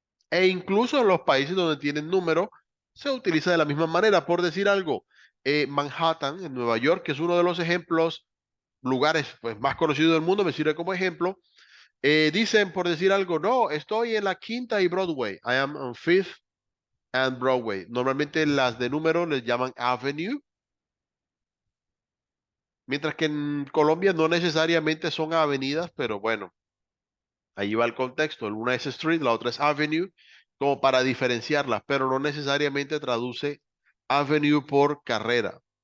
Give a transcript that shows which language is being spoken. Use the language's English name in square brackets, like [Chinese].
[Spanish] E incluso en los países donde tienen número, se utiliza de la misma manera. Por decir algo, Manhattan, en Nueva York, que es uno de los ejemplos, lugares pues, más conocidos del mundo, me sirve como ejemplo. Dicen, por decir algo, no, estoy en la Quinta y Broadway. [English] I am on Fifth and Broadway. [Spanish] Normalmente las de número les llaman Avenue, mientras que en Colombia no necesariamente son avenidas, pero bueno, ahí va el contexto. Una es Street, la otra es Avenue, como para diferenciarlas, pero no necesariamente traduce Avenue por carrera.